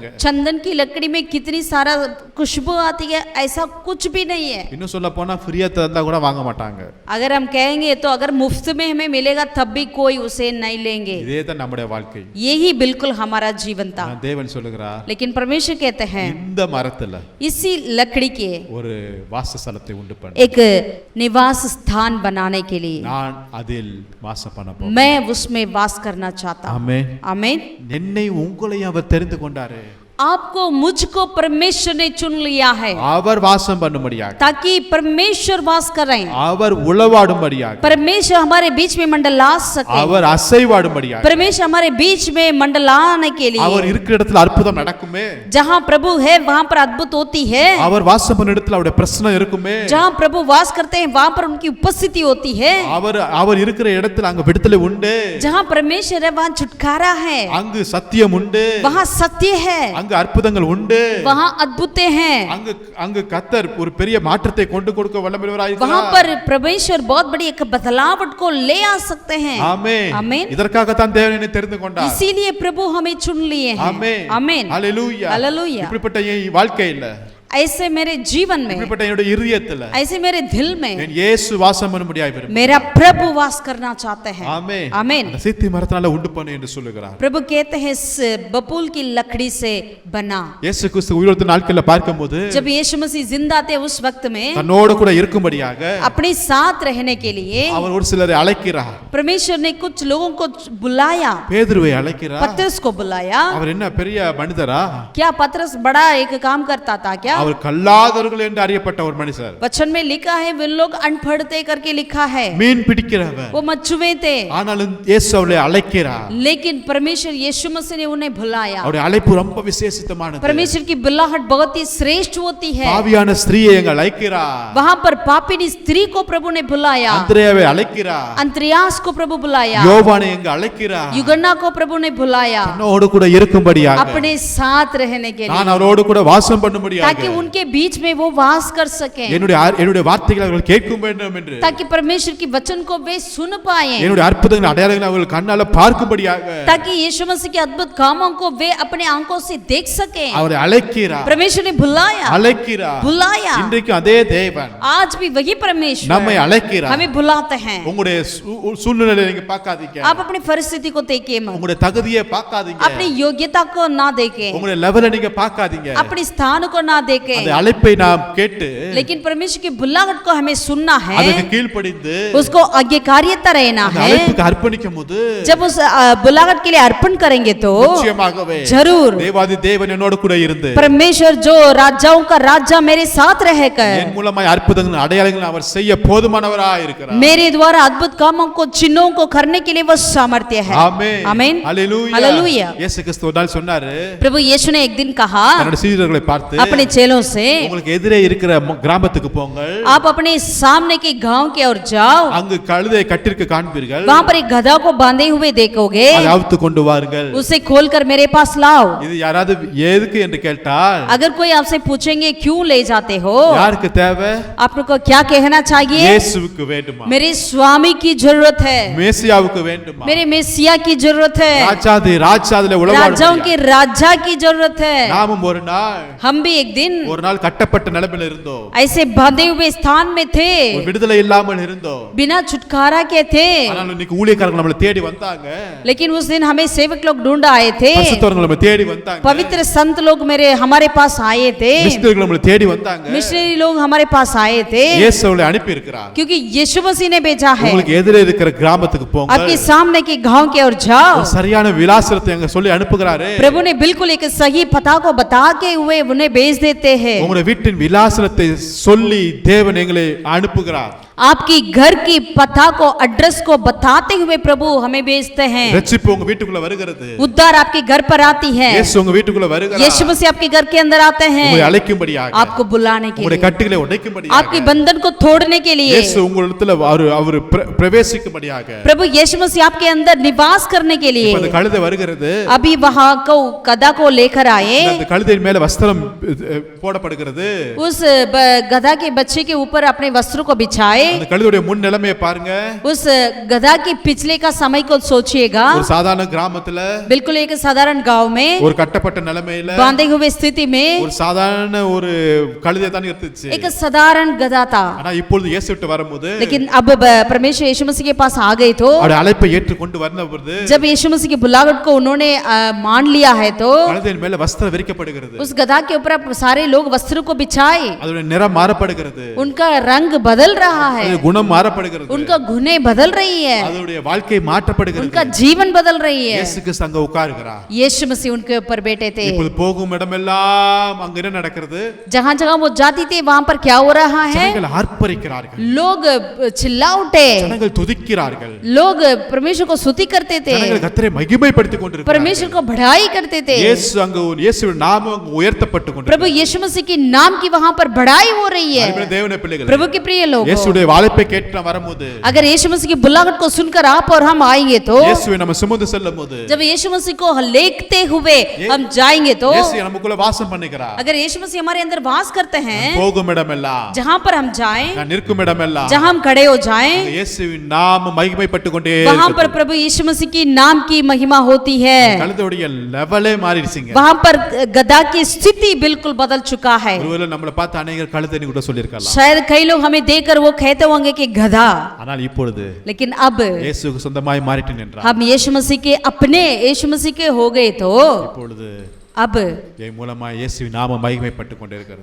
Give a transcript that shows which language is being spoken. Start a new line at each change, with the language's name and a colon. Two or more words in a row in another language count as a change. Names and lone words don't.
Hindi: चंदन की लकड़ी में कितनी सारा खुशबू आती है, ऐसा कुछ भी नहीं है.
Tamil: இன்னும் சொல்ல போனா ஃப்ரீயா தந்தா கூட வாங்க மாட்டாங்க.
Hindi: अगर हम कहेंगे तो अगर मुफ्त में हमें मिलेगा तब भी कोई उसे नहीं लेंगे.
Tamil: இதே தான் நம்முடைய வாழ்க்கை.
Hindi: यही बिल्कुल हमारा जीवन था.
Tamil: தேவன் சொல்லுகிறார்,
Hindi: लेकिन परमेश्वर कहते हैं
Tamil: இந்த மரத்துல
Hindi: इसी लकड़ी के
Tamil: ஒரு வாசஸ்தலத்தை உண்டு பண்ணு.
Hindi: एक निवास स्थान बनाने के लिए
Tamil: நான் அதில் வாசம் பண்ண போறேன்.
Hindi: मैं उसमें वास करना चाहता हूं.
Tamil: ஆமென்.
Hindi: आमीन.
Tamil: என்னை உங்களையும் அவர் தெரிந்து கொண்டாரு.
Hindi: आपको मुझको परमेश्वर ने चुन लिया है
Tamil: அவர் வாசம் பண்ணும்படியாக,
Hindi: ताकि परमेश्वर वास करें,
Tamil: அவர் உளவாடும்படியாக,
Hindi: परमेश्वर हमारे बीच में मंडला सके,
Tamil: அவர் அசைவாடும்படியாக,
Hindi: परमेश्वर हमारे बीच में मंडलाने के लिए.
Tamil: அவர் இருக்கிற இடத்துல அற்புதம் நடக்குமே.
Hindi: जहाँ प्रभु है वहाँ पर अद्भुत होती है.
Tamil: அவர் வாசம் பண்ண இடத்துல அவருடைய பிரசன்னம் இருக்குமே.
Hindi: जहाँ प्रभु वास करते हैं वहाँ पर उनकी उपस्थिति होती है.
Tamil: அவர் இருக்கிற இடத்துல அங்க விடுதலை உண்டு.
Hindi: जहाँ परमेश्वर है वहाँ छुटकारा है,
Tamil: அங்கு சத்தியம் உண்டு.
Hindi: वहाँ सत्य है,
Tamil: அங்கு அற்புதங்கள் உண்டு.
Hindi: वहाँ अद्भुत हैं.
Tamil: அங்கு கர்த்தர் ஒரு பெரிய மாற்றத்தை கொண்டு கொடுக்க வல்லமையுள்ளவராய் இருக்கிறார்.
Hindi: वहाँ पर परमेश्वर बहुत बड़ी एक बदलावट को ले आ सकते हैं.
Tamil: ஆமென்.
Hindi: आमीन.
Tamil: இதற்காக தான் தேவன் என்னை தெரிந்து கொண்டார்.
Hindi: इसीलिए प्रभु हमें चुन लिए हैं.
Tamil: ஆமென்.
Hindi: आमीन.
Tamil: ஹalleluya.
Hindi: हालेलुया.
Tamil: இப்படிப்பட்ட என் வாழ்க்கையில,
Hindi: ऐसे मेरे जीवन में,
Tamil: இப்படிப்பட்ட என்னுடைய இதயத்துல
Hindi: ऐसे मेरे दिल में
Tamil: என் இயேசு வாசம் பண்ணும்படியாய் விரும்புகிறார்.
Hindi: मेरा प्रभु वास करना चाहते हैं.
Tamil: ஆமென்.
Hindi: आमीन.
Tamil: அந்த சீத்தி மரத்தினால உண்டு பண்ணு என்று சொல்லுகிறார்.
Hindi: प्रभु कहते हैं इस बबूल की लकड़ी से बना.
Tamil: இயேசு கிறிஸ்து உயிரோடு நாட்களில் பார்க்கும்போது
Hindi: जब यीशु मसीह जिंदा थे उस वक्त में
Tamil: தன்னோடு கூட இருக்கும்படியாக
Hindi: अपने साथ रहने के लिए
Tamil: அவர் ஒரு சிலரை அழைக்கிறார்.
Hindi: परमेश्वर ने कुछ लोगों को बुलाया.
Tamil: பேதுருவை அழைக்கிறார்.
Hindi: पतरस को बुलाया.
Tamil: அவர் என்ன பெரிய மனிதரா?
Hindi: क्या पतरस बड़ा एक काम करता था क्या?
Tamil: அவர் கல்லாதவர்கள் என்று அறியப்பட்ட ஒரு மனுஷர்.
Hindi: वचन में लिखा है वे लोग अनपढ़ थे करके लिखा है.
Tamil: மீன் பிடிக்கிறவர்.
Hindi: वो मच्छुए थे.
Tamil: ஆனாலும் இயேசு அவரை அழைக்கிறார்.
Hindi: लेकिन परमेश्वर यीशु मसीह ने उन्हें बुलाया.
Tamil: அவருடைய அழைப்பு ரொம்ப விசேஷித்தமானது.
Hindi: परमेश्वर की बुलाहट बहुत ही श्रेष्ठ होती है.
Tamil: பாவியான ஸ்திரீயை எங்க அழைக்கிறார்.
Hindi: वहां पर पापिनी स्त्री को प्रभु ने बुलाया.
Tamil: அந்திரேயாவை அழைக்கிறார்.
Hindi: अंतरियास को प्रभु बुलाया.
Tamil: யோவானை எங்க அழைக்கிறார்.
Hindi: युगन्ना को प्रभु ने बुलाया.
Tamil: என்னோடு கூட இருக்கும்படியாக,
Hindi: अपने साथ रहने के
Tamil: நான்
Hindi: लिए,
Tamil: அவரோடு கூட வாசம் பண்ணும்படியாக,
Hindi: ताकि उनके बीच में वो वास कर सके,
Tamil: என்னுடைய வார்த்தைகளை அவர்கள் கேட்க வேண்டும் என்று,
Hindi: ताकि परमेश्वर की वचन को वे सुन पाए,
Tamil: என்னுடைய அற்புதங்கள் அடையாளங்களை அவர்கள் கண்ணால பார்க்கும்படியாக
Hindi: ताकि यीशु मसीह के अद्भुत कामों को वे अपने आंखों से देख सके.
Tamil: அவரை அழைக்கிறார்.
Hindi: परमेश्वर ने बुलाया.
Tamil: அழைக்கிறார்.
Hindi: बुलाया.
Tamil: இன்றைக்கு அதே தேவன்
Hindi: आज भी वही परमेश्वर
Tamil: நம்மை அழைக்கிறார்.
Hindi: हमें बुलाते हैं.
Tamil: உங்களுடைய சூழ்நிலையை நீங்க பார்க்காதீங்க.
Hindi: आप अपनी परिस्थिति को देखिए मत,
Tamil: உங்களுடைய தகுதியை பார்க்காதீங்க.
Hindi: अपनी योग्यता को ना देखें,
Tamil: உங்களுடைய லெவலை நீங்க பார்க்காதீங்க.
Hindi: अपने स्थान को ना देखें.
Tamil: அந்த அழைப்பை நாம் கேட்டு
Hindi: लेकिन परमेश्वर की बुलाहट को हमें सुनना है,
Tamil: அதுக்கு கீழ்ப்படிந்து
Hindi: उसको आज्ञाकारिता रहना
Tamil: அந்த
Hindi: है.
Tamil: அழைப்புக்கு அர்ப்பணிக்கும்போது
Hindi: जब उस बुलाहट के लिए अर्पण करेंगे तो
Tamil: நிச்சயமாகவே
Hindi: जरूर
Tamil: தேவாதி தேவன் என்னோடு கூட இருந்து
Hindi: परमेश्वर जो राजाओं का राजा मेरे साथ रहकर
Tamil: என் மூலமாய் அற்புதங்கள் அடையாளங்கள் அவர் செய்ய போதுமானவராய் இருக்கிறார்.
Hindi: मेरे द्वारा अद्भुत कामों को चिन्हों को करने के लिए वो सामर्थ्य है.
Tamil: ஆமென்.
Hindi: आमीन.
Tamil: ஹalleluya.
Hindi: हालेलुया.
Tamil: இயேசு கிறிஸ்து ஒரு நாள் சொன்னாரு,
Hindi: प्रभु यीशु ने एक दिन कहा
Tamil: தன்னுடைய சீடர்களை பார்த்து,
Hindi: अपने चेलों से,
Tamil: உங்களுக்கு எதிரே இருக்கிற கிராமத்துக்கு போங்கள்,
Hindi: आप अपने सामने के गांव की ओर जाओ,
Tamil: அங்கு கழுதை கட்டிற்கு காண்பீர்கள்,
Hindi: वहां पर एक गधा को बांधे हुए देखोगे,
Tamil: அதை அவுத்து கொண்டு வாருங்கள்.
Hindi: उसे खोलकर मेरे पास लाओ.
Tamil: இது யாராவது எதுக்கு என்று கேட்டால்
Hindi: अगर कोई आपसे पूछेंगे क्यों ले जाते हो,
Tamil: யாருக்கு தேவை?
Hindi: आपको क्या कहना चाहिए?
Tamil: இயேசுவுக்கு வேண்டுமா?
Hindi: मेरे स्वामी की जरूरत है,
Tamil: மேசியாவுக்கு வேண்டுமா?
Hindi: मेरे मेसिया की जरूरत है,
Tamil: ராஜாதிலே
Hindi: राजाओं के
Tamil: உலவாடும்
Hindi: राजा की जरूरत है.
Tamil: நாமும் ஒரு நாள்
Hindi: हम भी एक दिन
Tamil: ஒரு நாள் கட்டப்பட்ட நிலைமையில இருந்தோம்,
Hindi: ऐसे बांधे हुए स्थान में थे,
Tamil: ஒரு விடுதலை இல்லாமல் இருந்தோம்.
Hindi: बिना छुटकारा के थे,
Tamil: ஆனால் இன்னைக்கு ஊழியக்காரங்க நம்மளை தேடி வந்தாங்க,
Hindi: लेकिन उस दिन हमें सेवक लोग ढूंढ आए थे,
Tamil: பரிசுத்தவர்கள் நம்மளை தேடி வந்தாங்க,
Hindi: पवित्र संत लोग हमारे पास आए थे,
Tamil: மிஷனரிகள் நம்மளை தேடி வந்தாங்க.
Hindi: मिशनरी लोग हमारे पास आए थे,
Tamil: இயேசு அவளை அனுப்பி இருக்கிறார்.
Hindi: क्योंकि यीशु मसीह ने भेजा है।
Tamil: உங்களுக்கு எதிரே இருக்கிற கிராமத்துக்கு போங்க,
Hindi: आपके सामने के गांव के ओर जाओ।
Tamil: ஒரு சரியான விலாசத்தை அங்க சொல்லி அனுப்புகிறாரு.
Hindi: प्रभु ने बिल्कुल एक सही पता को बता के हुए उन्हें भेज देते हैं।
Tamil: உங்களுடைய வீட்டின் விலாசத்தை சொல்லி தேவன் எங்களை அனுப்புகிறார்.
Hindi: आपकी घर की पता को एड्रेस को बताते हुए प्रभु हमें भेजते हैं।
Tamil: ரட்சிப்பு உங்க வீட்டுக்குள்ள வருகிறது,
Hindi: उद्धार आपके घर पर आती है,
Tamil: இயேசு உங்க வீட்டுக்குள்ள வருகிறார்.
Hindi: यीशु मसीह आपके घर के अंदर आते हैं,
Tamil: உங்களை அழைக்கும்படியாக,
Hindi: आपको बुलाने के
Tamil: உங்களுடைய
Hindi: लिए,
Tamil: கட்டுகளை உடைக்கும்படியாக,
Hindi: आपकी बंधन को तोड़ने के लिए।
Tamil: இயேசு உங்களிடத்துல அவர் பிரவேசிக்கும்படியாக,
Hindi: प्रभु यीशु मसीह आपके अंदर निवास करने के लिए।
Tamil: இப்ப அந்த கழுதை வருகிறது,
Hindi: अभी वहां को गधा को लेकर आए,
Tamil: அந்த கழுதையின் மேல வஸ்திரம் போடப்படுகிறது.
Hindi: उस गधा के बच्चे के ऊपर अपने वस्त्रों को बिछाए।
Tamil: அந்த கழுதையுடைய முன் நிலைமையை பாருங்க.
Hindi: उस गधा के पिछले का समय को सोचिएगा।
Tamil: ஒரு சாதாரண கிராமத்துல,
Hindi: बिल्कुल एक साधारण गांव में,
Tamil: ஒரு கட்டப்பட்ட நிலைமையில,
Hindi: बांधे हुए स्थिति में
Tamil: ஒரு சாதாரண ஒரு கழுதை தான் இருந்துச்சு.
Hindi: एक साधारण गधा था,
Tamil: ஆனா இப்பொழுது இயேசு விட்டு வரும்போது,
Hindi: लेकिन अब परमेश्वर यीशु मसीह के पास आ गए तो,
Tamil: அவருடைய அழைப்பை ஏற்றுக்கொண்டு வரும்போது,
Hindi: जब यीशु मसीह की बुलाहट को उन्होंने मान लिया है तो
Tamil: கழுதையின் மேல வஸ்திரம் விரிக்கப்படுகிறது.
Hindi: उस गधा के ऊपर सारे लोग वस्त्रों को बिछाए,
Tamil: அதோட நிறம் மாறப்படுகிறது,
Hindi: उनका रंग बदल रहा है,
Tamil: அதோட குணம் மாறப்படுகிறது,
Hindi: उनका गुणे बदल रही है,
Tamil: அதோடைய வாழ்க்கை மாற்றப்படுகிறது.
Hindi: उनका जीवन बदल रही है।
Tamil: இயேசு கிறிஸ்து அங்க உட்காருகிறார்.
Hindi: यीशु मसीह उनके ऊपर बैठे थे।
Tamil: இப்போது போகும் இடமெல்லாம் அங்க என்ன நடக்கிறது?
Hindi: जहां जहां वो जाती थे वहां पर क्या हो रहा है?
Tamil: ஜனங்கள் ஆர்ப்பரிக்கிறார்கள்,
Hindi: लोग चिल्ला उठे,
Tamil: ஜனங்கள் துதிக்கிறார்கள்,
Hindi: लोग परमेश्वर को स्तुति करते थे,
Tamil: ஜனங்கள் கர்த்தரை மகிமைப்படுத்திக் கொண்டிருக்கிறார்கள்.
Hindi: परमेश्वर को बढ़ाई करते थे।
Tamil: இயேசு அங்க இயேசுவின் நாமம் அங்க உயர்த்தப்பட்டு கொண்டிருக்கிறது.
Hindi: प्रभु यीशु मसीह की नाम की वहां पर बढ़ाई हो रही है।
Tamil: அருமையான தேவனுடைய பிள்ளைகளே,
Hindi: प्रभु के प्रिय लोगों,
Tamil: இயேசுடைய அழைப்பை கேட்டு வரும்போது,
Hindi: अगर यीशु मसीह की बुलाहट को सुनकर आप और हम आएंगे तो,
Tamil: இயேசுவை நம்ம சுமந்து செல்லும்போது,
Hindi: जब यीशु मसीह को लेते हुए हम जाएंगे तो,
Tamil: இயேசு நமக்குள்ள வாசம் பண்ணுகிறார்.
Hindi: अगर यीशु मसीह हमारे अंदर वास करते हैं,
Tamil: போகும் இடமெல்லாம்,
Hindi: जहां पर हम जाएं,
Tamil: நான் நிற்கும் இடமெல்லாம்,
Hindi: जहां हम खड़े हो जाएं,
Tamil: இயேசுவின் நாமம் மகிமைப்பட்டு கொண்டே
Hindi: वहां पर
Tamil: இருக்கிறது.
Hindi: प्रभु यीशु मसीह की नाम की महिमा होती है।
Tamil: கழுதையுடைய லெவலே மாறிடுச்சுங்க.
Hindi: वहां पर गधा की स्थिति बिल्कुल बदल चुका है।
Tamil: ஒருவேளை நம்மளை பார்த்து அநேகர் கழுதைன்னு கூட சொல்லியிருக்கலாம்.
Hindi: शायद कई लोग हमें देखकर वो कहते होंगे कि गधा,
Tamil: ஆனால் இப்பொழுது
Hindi: लेकिन अब
Tamil: இயேசுவுக்கு சொந்தமாய் மாறிட்டேன் என்றார்.
Hindi: हम यीशु मसीह के अपने यीशु मसीह के हो गए तो
Tamil: இப்பொழுது
Hindi: अब
Tamil: என் மூலமா இயேசுவின் நாமம் மகிமைப்பட்டு கொண்டே இருக்கிறது.